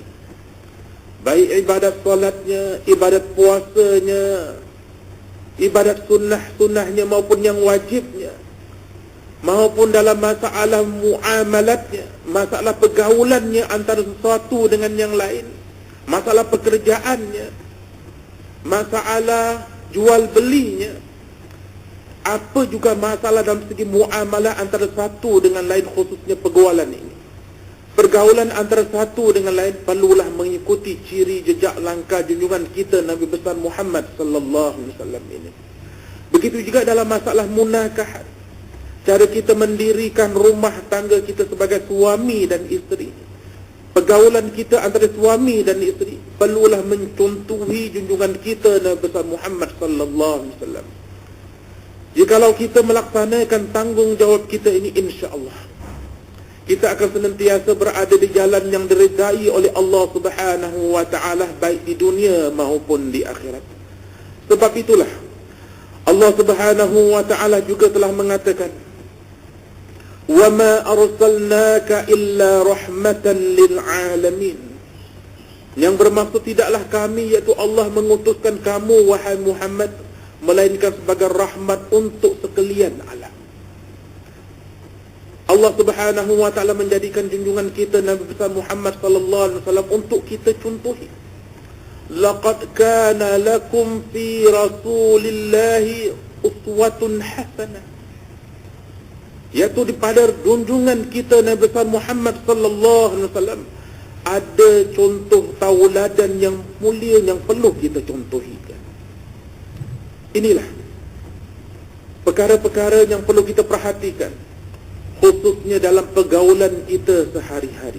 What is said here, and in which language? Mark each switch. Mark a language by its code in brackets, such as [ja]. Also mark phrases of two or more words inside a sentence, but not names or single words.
[ms] baik ibadat solatnya, ibadat puasanya, ibadat sunnah-sunnahnya maupun yang wajibnya, maupun dalam masalah muamalatnya, masalah pergaulannya antara sesuatu dengan yang lain, masalah pekerjaannya, masalah jual belinya, apa juga masalah dalam segi muamalah antara satu dengan lain, khususnya pergaulan ini. Pergaulan antara satu dengan lain perlulah mengikuti ciri jejak langkah junjungan kita Nabi besar Muhammad [ar] sallallahu alaihi wasallam [ms] ini. Begitu juga dalam masalah munakahat, cara kita mendirikan rumah tangga kita sebagai suami dan isteri. Pergaulan kita antara suami dan isteri perlulah mencontohi junjungan kita Nabi besar Muhammad [ar] sallallahu alaihi wasallam. [ms] Jikalau kita melaksanakan tanggungjawab kita ini, insya-Allah kita akan senantiasa berada di jalan yang diridai oleh Allah [ar] Subhanahu wa taala, [ms] baik di dunia maupun di akhirat. Sebab itulah Allah [ar] Subhanahu wa taala [ms] juga telah mengatakan, [ar] "Wa ma arsalnaka illa rahmatan lil alamin." [ms] Yang bermaksud tidaklah kami, yaitu Allah, mengutuskan kamu wahai Muhammad melainkan sebagai rahmat untuk sekalian alam. Allah [ar] Subhanahu wa taala [ms] menjadikan junjungan kita Nabi besar Muhammad [ar] sallallahu alaihi wasallam [ms] untuk kita contohi. [ar] Laqad kana lakum fi Rasulillahi uswatun hasanah. [ms] Yaitu pada junjungan kita Nabi besar Muhammad [ar] sallallahu alaihi wasallam [ms] ada contoh tauladan yang mulia yang perlu kita contohi. Inilah perkara-perkara yang perlu kita perhatikan, khususnya dalam pergaulan kita sehari-hari.